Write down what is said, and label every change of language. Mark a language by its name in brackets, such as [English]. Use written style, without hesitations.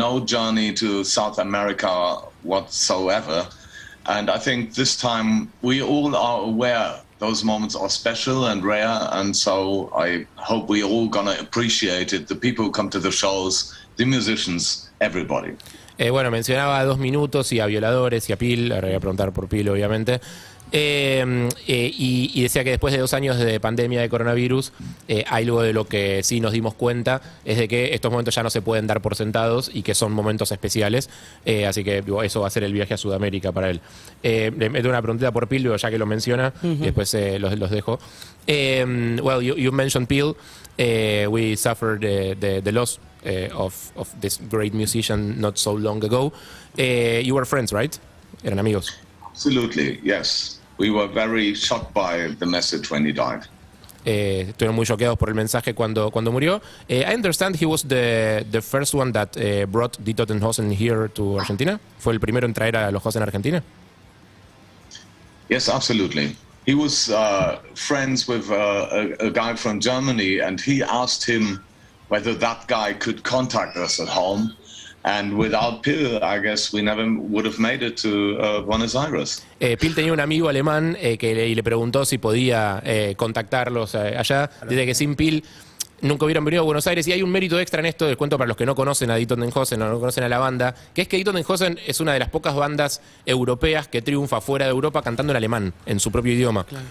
[English] No journey to South America whatsoever. And I think this time we all are aware those moments are special and rare, and so I hope we all gonna appreciate it. The people who come to the shows, the musicians, everybody. [Spanish] Bueno, mencionaba a Dos Minutos y a Violadores y a Pil. Ahora voy a preguntar por Pil, obviamente. Y decía que después de 2 años de pandemia de coronavirus, algo de lo que sí nos dimos cuenta es de que estos momentos ya no se pueden dar por sentados y que son momentos especiales. Así que eso va a ser el viaje a Sudamérica para él. Le meto una preguntita por Pil, ya que lo menciona, y después los dejo. [English] Well, you mentioned Pil. We suffered the loss of this great musician not so long ago. You were friends, right? [Spanish] Eran amigos. [English] Absolutely, yes. We were very shocked by the message when he died. [Spanish] Estuvieron muy choqueados por el mensaje cuando murió. [English] I understand he was the first one that brought Die Toten Hosen here to Argentina. [Spanish] ¿Fue el primero en traer a los Hosen a Argentina? [English] Yes, absolutely. He was friends with a guy from Germany, and he asked him whether that guy could contact us at home. And without Pil, I guess we never would have made it to Buenos Aires. [Spanish] Pil tenía un amigo alemán que le preguntó si podía contactarlos allá. Dice que sin Pil nunca hubieran venido a Buenos Aires. Y hay un mérito extra en esto, del cuento para los que no conocen a Die Toten Hosen o no conocen a la banda, que es que Die Toten Hosen es una de las pocas bandas europeas que triunfa fuera de Europa cantando en alemán, en su propio idioma. Claro.